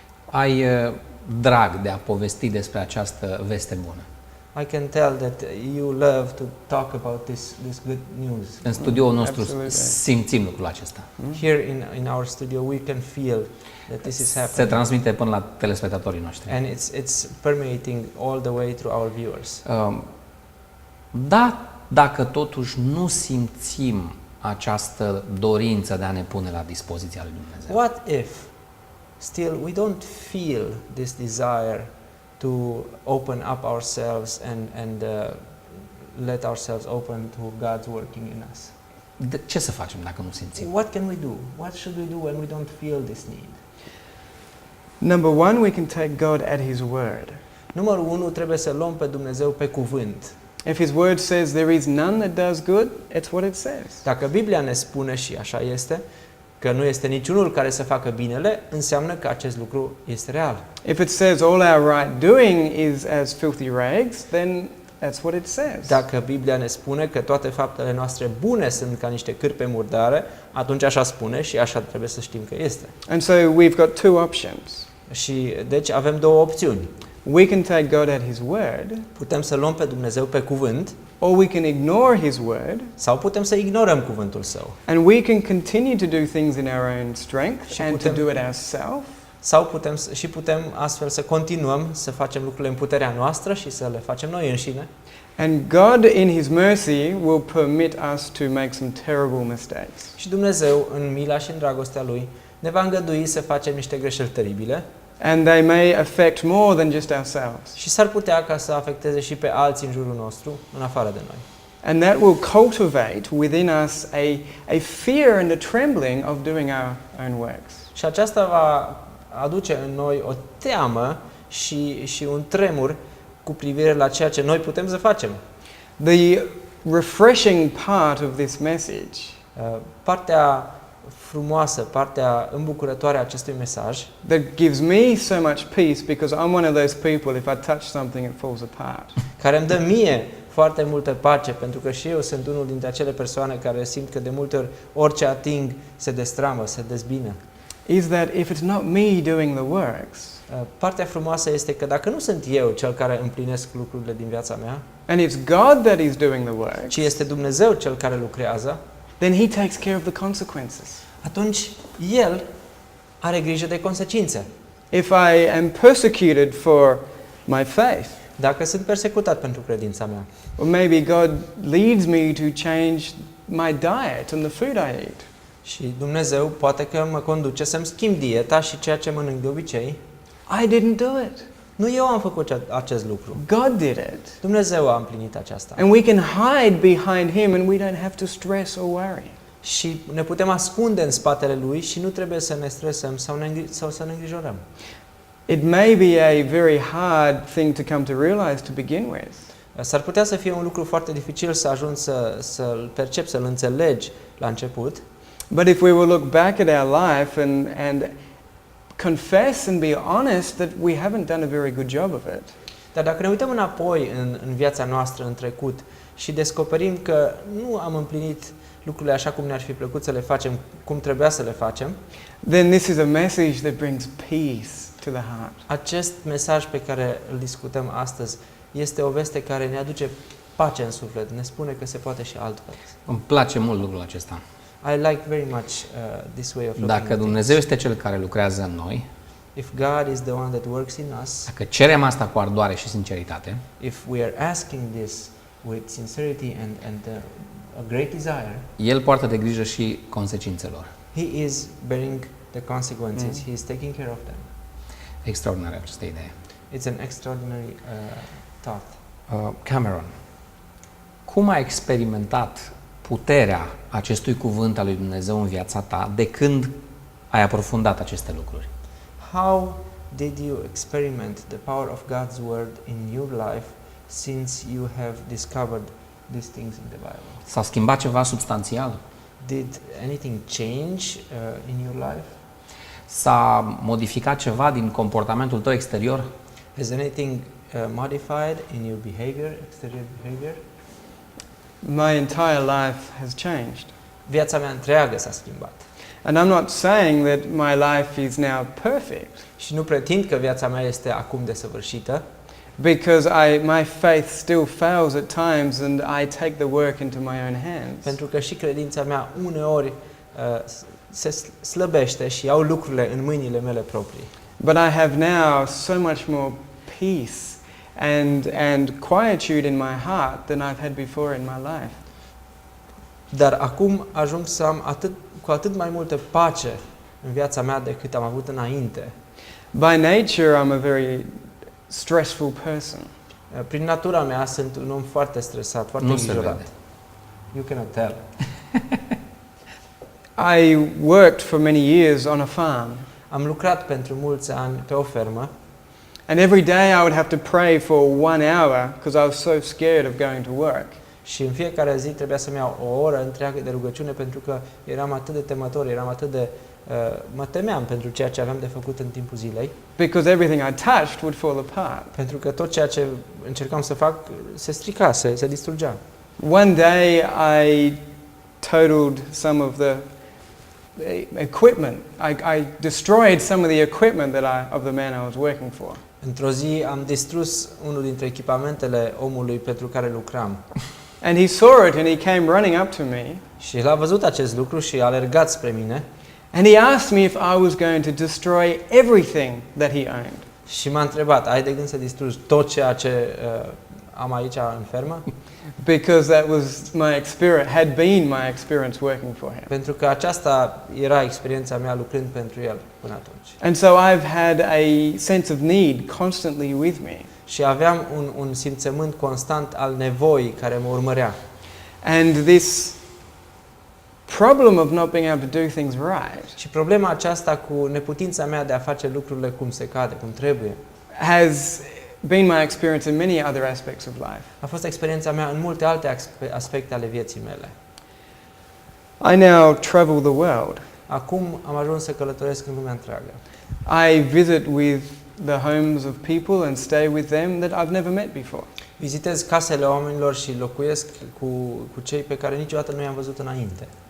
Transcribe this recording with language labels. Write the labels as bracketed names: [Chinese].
[Romanian] Ai drag de a povesti despre această veste bună. [English] I can tell that you love to talk about this good news. [Romanian] În studioul nostru [English] Absolutely. [Romanian] simțim lucrul acesta. [English] Here in our studio we can feel that this is [Romanian] Se [English] happening. [Romanian] transmite până la telespectatorii noștri. [English] And it's permeating all the way through our viewers. [Romanian] Da, dacă totuși nu simțim această dorință de a ne pune la dispoziția lui Dumnezeu. [English] What if still we don't feel this desire to open up ourselves and let ourselves open to God's working in us? [Romanian] De ce să facem dacă nu simțim? [English] What can we do? What should we do when we don't feel this need? Number one, we can take God at His word. [Romanian] Numărul 1, trebuie să luăm pe Dumnezeu pe cuvânt. [English] If His word says there is none that does good, it's what it says. [Romanian] Dacă Biblia ne spune, și așa este, că nu este niciunul care să facă binele, înseamnă că acest lucru este real. [English] If it says all our right doing is as filthy rags, then that's what it says. [Romanian] Dacă Biblia ne spune că toate faptele noastre bune sunt ca niște cârpe murdare, atunci așa spune și așa trebuie să știm că este. [English] And so we've got two options. [Romanian] Și deci avem două opțiuni. [English] We can take God at His word, [Romanian] Putem să luăm pe Dumnezeu pe cuvânt [English] or we can ignore His word, [Romanian] sau putem să ignorăm cuvântul Său. [English] and we can continue to do things in our own strength [Romanian] Și [English] and to [Romanian] putem- [English] do it ourselves. [Romanian] Sau putem astfel să continuăm să facem lucrurile în puterea noastră și să le facem noi înșine. [English] And God, in His mercy, will permit us to make some terrible mistakes. [Romanian] Și Dumnezeu, în mila și în dragostea Lui, ne va îngădui să facem niște greșeli teribile [English] And they may affect more than just ourselves. [Romanian] și s-ar putea ca să afecteze și pe alții în jurul nostru, în afară de noi. [English] And that will cultivate within us a fear and a trembling of doing our own works. [Romanian] Și aceasta va aduce în noi o teamă și un tremur cu privire la ceea ce noi putem să facem. [English] The refreshing part of this message [Romanian] Partea frumoasă, partea îmbucurătoare a acestui mesaj [English] that gives me so much peace, because I'm one of those people, if I touch something, it falls apart. [Romanian] care îmi dă mie foarte multă pace, pentru că și eu sunt unul dintre acele persoane care simt că de multe ori orice ating se destramă, se dezbină. [English] Is that if it's not me doing the works, [Romanian] Partea frumoasă este că dacă nu sunt eu cel care împlinesc lucrurile din viața mea, [English] and it's God that is doing the work, [Romanian] ci este Dumnezeu cel care lucrează, [English] then He takes care of the consequences. [Romanian] atunci El are grijă de consecințe. [English] If I am persecuted for my faith, [Romanian] Dacă sunt persecutat pentru credința mea, [English] or maybe God leads me to change my diet and the food I eat, [Romanian] și Dumnezeu poate că mă conduce să-mi schimb dieta și ceea ce mănânc de obicei, [English] I didn't do it. [Romanian] nu eu am făcut acest lucru. [English] God did it. [Romanian] Dumnezeu a împlinit aceasta. [English] And we can hide behind Him and we don't have to stress or worry. [Romanian] Și ne putem ascunde în spatele Lui și nu trebuie să ne stresăm sau să ne îngrijorăm. [English] It may be a very hard thing to come to realize to begin with. [Romanian] S-ar putea să fie un lucru foarte dificil să ajungi să-l percepi, să-l înțelegi la început, [English] But if we will look back at our life and confess and be honest that we haven't done a very good job of it, [Romanian] dar dacă ne uităm înapoi în viața noastră, în trecut, și descoperim că nu am împlinit lucrurile așa cum ne-ar fi plăcut să le facem, cum trebuia să le facem, [English] then this is a message that brings peace to the heart. [Romanian] acest mesaj pe care îl discutăm astăzi este o veste care ne aduce pace în suflet, ne spune că se poate și altfel. Îmi place mult lucrul acesta. [English] I like very much this way of looking [Romanian] Dacă [English] at [Romanian] Dumnezeu [English] things. [Romanian] este Cel care lucrează în noi, [English] If God is the one that works in us, [Romanian] dacă cerem asta cu ardoare și sinceritate, [English] if we are asking this with sincerity and a great desire, [Romanian] El poartă de grijă și consecințelor. [English] He is bearing the consequences. He is taking care of them. [Romanian] Extraordinară această idee. [English] It's an extraordinary thought. [Romanian] Cameron, cum ai experimentat puterea acestui cuvânt al lui Dumnezeu în viața ta de când ai aprofundat aceste lucruri? [English] How did you experiment the power of God's word in your life since you have discovered these things in the Bible? [Romanian] S-a schimbat ceva substanțial? [English] Did anything change in your life? [Romanian] S-a modificat ceva din comportamentul tău exterior? [English] Has anything modified in your behavior, exterior behavior? My entire life has changed. [Romanian] Viața mea întreagă s-a schimbat. [English] And I'm not saying that my life is now perfect. [Romanian] Și nu pretind că viața mea este acum desăvârșită, [English] because my faith still fails at times and I take the work into my own hands. [Romanian] Pentru că și credința mea uneori se slăbește și iau lucrurile în mâinile mele proprii. [English] But I have now so much more peace and quietude in my heart than I've had before in my life. [Romanian] Dar acum ajung să am cu atât mai multă pace în viața mea decât am avut înainte. [English] By nature, I'm a very stressful person. [Romanian] Prin natura mea sunt un om foarte stresat, foarte îngrijorat. [English] You cannot tell. I worked for many years on a farm. [Romanian] Am lucrat pentru mulți ani pe o fermă. [English] And every day I would have to pray for 1 hour because I was so scared of going to work. [Romanian] Și în fiecare zi trebuia să-mi iau o oră întreagă de rugăciune pentru că eram atât de temător, mă temeam pentru ceea ce aveam de făcut în timpul zilei. [English] Because everything I touched would fall apart. [Romanian] Pentru că tot ceea ce încercam să fac se strica, se distrugea. [English] One day I totaled some of the equipment. I destroyed some of the equipment of the man I was working for. [Romanian] Într-o zi am distrus unul dintre echipamentele omului pentru care lucram. [English] And he saw it and he came running up to me. [Romanian] Și el a văzut acest lucru și a alergat spre mine. [English] And he asked me if I was going to destroy everything that he owned. [Romanian] Și m-a întrebat, ai de gând să distrugi tot ceea ce am aici în fermă? [English] Because that was had been my experience working for him. [Romanian] Pentru că aceasta era experiența mea lucrând pentru el până atunci. [English] And so I've had a sense of need constantly with me. [Romanian] Și aveam un simțământ constant al nevoii care mă urmărea. [English] And this problem of not being able to do things right [Romanian] Și problema aceasta cu neputința mea de a face lucrurile cum se cade, cum trebuie, [English] has been my experience in many other aspects of life. [Romanian] a fost experiența mea în multe alte aspecte ale vieții mele. [English] I now travel the world. [Romanian] Acum am ajuns să călătoresc în lumea întreagă. [English] I visit with the homes of people and stay with them that I've never met before. [Romanian] Vizitez casele oamenilor și locuiesc cu cei pe care niciodată nu i-am văzut înainte.